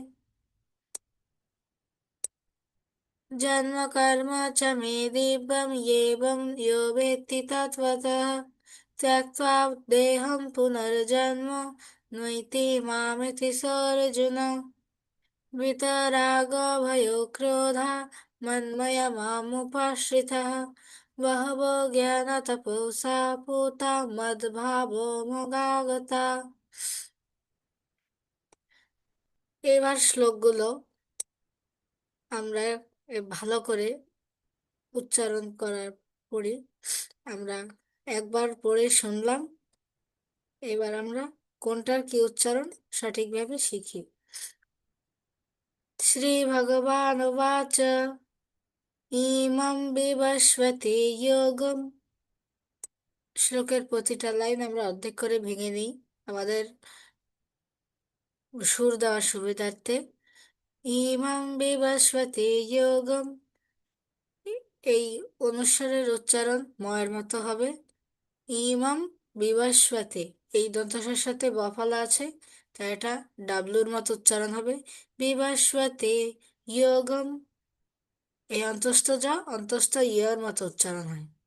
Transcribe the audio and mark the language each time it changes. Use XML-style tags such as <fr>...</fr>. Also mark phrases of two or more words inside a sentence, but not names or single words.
<sa>जन्म कर्म च मे दिव्यम् एवं यो वेत्ति तत्त्वतः त्यक्त्वा देहं पुनर्जन्म नैति मामिति सोऽर्जुन। वितरागभयोक्रोधा मन्मया मामुपाश्रितः बहवो ज्ञानतपसा पूता मद्भावो মগাগতা।</sa> <bn>এবার শ্লোকগুলো আমরা ভালো করে উচ্চারণ করার পরে আমরা একবার পড়ে শুনলাম, এবার আমরা কোনটার কি উচ্চারণ সঠিকভাবে শিখি।</bn> <sa>শ্রী ভগবানুবাচ ইমং বিবস্বতি যোগম।</sa> <bn>শ্লোকের প্রতিটা লাইন আমরা অর্ধেক করে ভেঙে নিই আমাদের সুর দেওয়ার সুবিধার্থে।</bn> <sa>ইমং বিবস্বতি যোগম,</sa> <bn>এই অনুস্বারের উচ্চারণ ময়ের মতো হবে।</bn> <sa>ইমাম বিভাস্বতে,</sa> <bn>এই দন্তসের সাথে বফলা আছে, তাই এটা ডাব্লুর মতো উচ্চারণ হবে।</bn> <sa>বিভাস্বতে ইয়োগম,</sa> <bn>এই অন্তস্থ যা অন্তস্থ ইয়ের মতো উচ্চারণ হয়।</bn>